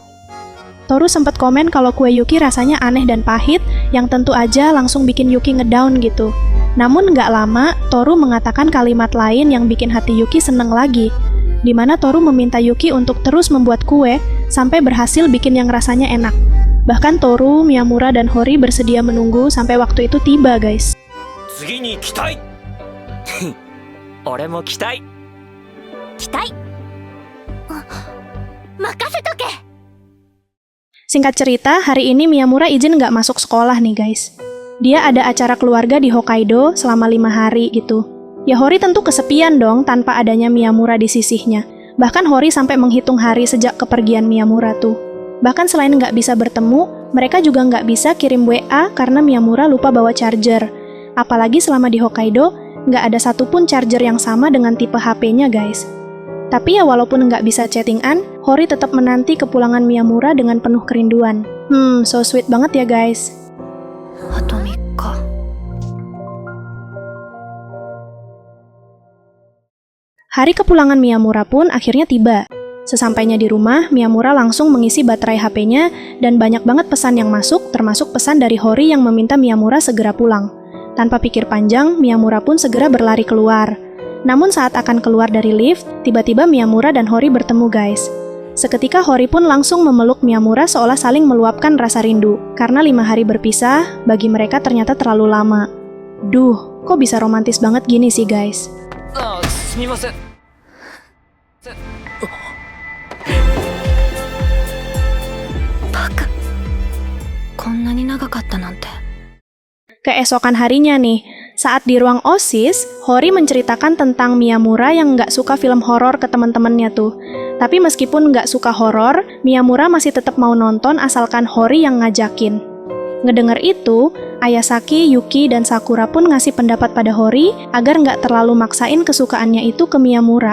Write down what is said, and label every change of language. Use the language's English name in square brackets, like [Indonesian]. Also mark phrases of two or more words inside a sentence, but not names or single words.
[Indonesian] Toru sempat komen kalau kue Yuki rasanya aneh dan pahit, yang tentu aja langsung bikin Yuki ngedown gitu. Namun nggak lama, Toru mengatakan kalimat lain yang bikin hati Yuki seneng lagi, di mana Toru meminta Yuki untuk terus membuat kue sampai berhasil bikin yang rasanya enak. Bahkan Toru, Miyamura, dan Hori bersedia menunggu sampai waktu itu tiba guys. [Japanese] 次に期待俺も期待期待。任せとけ。 [Indonesian] Singkat cerita, hari ini Miyamura izin nggak masuk sekolah nih guys. Dia ada acara keluarga di Hokkaido selama 5 hari gitu. Ya Hori tentu kesepian dong tanpa adanya Miyamura di sisihnya. Bahkan Hori sampai menghitung hari sejak kepergian Miyamura tuh. Bahkan selain nggak bisa bertemu, mereka juga nggak bisa kirim WA karena Miyamura lupa bawa charger. Apalagi selama di Hokkaido, nggak ada satupun charger yang sama dengan tipe HP-nya guys. Tapi ya walaupun nggak bisa chattingan, Hori tetap menanti kepulangan Miyamura dengan penuh kerinduan. [English] So sweet [Indonesian] banget ya guys. [Japanese] あと3日。 [Indonesian] Hari kepulangan Miyamura pun akhirnya tiba. Sesampainya di rumah, Miyamura langsung mengisi baterai HP-nya dan banyak banget pesan yang masuk, termasuk pesan dari Hori yang meminta Miyamura segera pulang. Tanpa pikir panjang, Miyamura pun segera berlari keluar. Namun saat akan keluar dari lift, tiba-tiba Miyamura dan Hori bertemu guys. Seketika Hori pun langsung memeluk Miyamura seolah saling meluapkan rasa rindu. Karena 5 hari berpisah, bagi mereka ternyata terlalu lama. Duh, kok bisa romantis banget gini sih guys? [Japanese] あ、すみません。バカ。こんなに長かったなんて。 [Indonesian] Keesokan harinya nih, saat di ruang OSIS, Hori menceritakan tentang Miyamura yang nggak suka film horor ke teman-temannya tuh. Tapi meskipun nggak suka horor, Miyamura masih tetap mau nonton asalkan Hori yang ngajakin. Ngedengar itu, Ayasaki, Yuki, dan Sakura pun ngasih pendapat pada Hori agar nggak terlalu maksain kesukaannya itu ke Miyamura.